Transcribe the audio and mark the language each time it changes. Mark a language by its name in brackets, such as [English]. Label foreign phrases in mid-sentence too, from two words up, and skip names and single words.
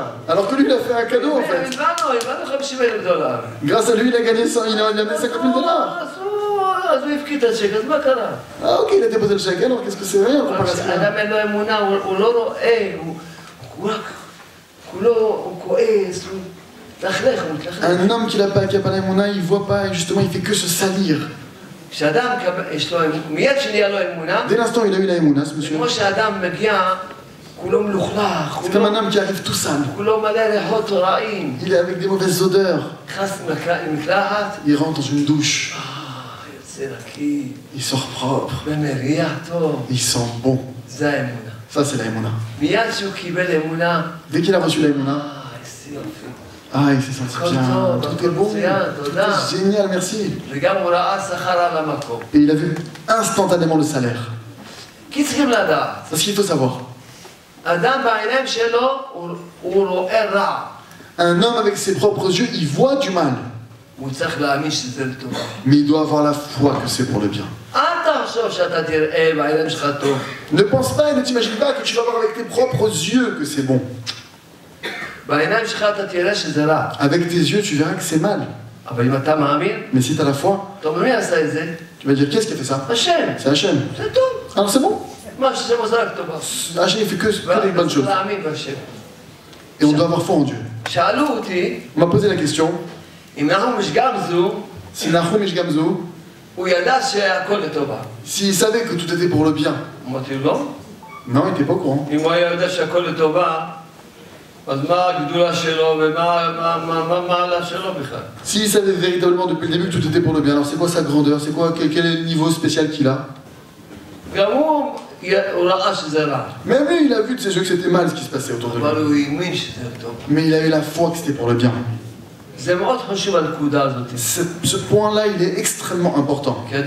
[French] Alors que lui, il a fait un cadeau en fait. [Hebrew] הבנו 50,000 דולר. [French] Grâce à lui, il a gagné 100, il a amené 50 000 dollars. [Hebrew] אז הוא הפקיד את הצ'ק, אז מה קרה? [French] Ah ok, il a déposé le chèque, alors qu'est-ce que c'est rien? [Hebrew] אדם אין לו אמונה, הוא לא רואה, הוא רק, הוא כועס, הוא מתלכלך, הוא מתלכלך. [French] Un homme qui n'a pas l'Emouna, il voit pas, et justement, il fait que se salir. [Hebrew] כשאדם יש לו, מיד שנהיה לו אמונה, [French] Dès l'instant où il a eu la Emouna, ce monsieur, [Hebrew] כמו שאדם מגיע, כולו מלוכלך, [French] c'est comme un homme qui arrive tout sale. [Hebrew] כולו מלא ריחות רעים, [French] Il est avec des mauvaises odeurs. [Hebrew] נכנס למקלחת, [French] Il rentre dans une douche. [Hebrew] יוצא נקי, [French] Il sort propre. [Hebrew] ומריח טוב, [French] Il sent bon. [Hebrew] זה האמונה. [French] Ça, c'est la Emouna. [Hebrew] מיד שהוא קיבל אמונה, [French] Dès qu'il a reçu la Emouna, [Hebrew] איזה יופי. [French] ah, il s'est senti bien. Tout est bon. C'est génial, merci. [Hebrew] וגם הוא ראה שכר על המקום. [French] Et il a vu instantanément le salaire. [Hebrew] כי צריכים לדעת, [French] Parce qu'il faut savoir. [Hebrew] אדם בעיניים שלו הוא רואה רע. [French] Un homme avec ses propres yeux, il voit du mal. [Hebrew] הוא צריך להאמין שזה לטובה. [French] Mais il doit avoir la foi que c'est pour le bien. [Hebrew] אל תחשוב שאתה תראה בעיניים שלך טוב. [French] Ne pense pas et ne t'imagine pas que tu vas voir avec tes propres yeux que c'est bon. [Hebrew] בעיניים שלך אתה תראה שזה רע. [French] Avec tes yeux, tu verras que c'est mal. [Hebrew] אבל אם אתה מאמין, [French] Mais si tu as la foi, [Hebrew] אתה אומר מי עשה את זה? [French] tu vas dire, qu'est-ce qui a fait ça? [Hebrew] השם. [French] C'est Hachem. [Hebrew] זה טוב. [French] Alors c'est bon. [Hebrew] מה שהשם עושה רק טובה. [French] Hachem, il fait que des bonnes choses. [Hebrew] וצריך להאמין בהשם. [French] Et on doit avoir foi en Dieu. [Hebrew] שאלו אותי, [French] On m'a posé la question, [Hebrew] אם אנחנו משגמזו, [French] si Nahum Ish Gamzo, [Hebrew] הוא ידע שהכל לטובה. [French] s'il savait que tout était pour le bien, [Hebrew] אמרתי לו, [French] non, il n'était pas au courant. [Hebrew] אם הוא היה יודע שהכל לטובה, [French] S'il savait véritablement depuis le début que tout était pour le bien, alors c'est quoi sa grandeur? C'est quoi, quel est le niveau spécial qu'il a? Même lui, il a vu de ses yeux que c'était mal ce qui se passait autour de lui. Mais il a eu la foi que c'était pour le bien. Ce point-là, il est extrêmement important.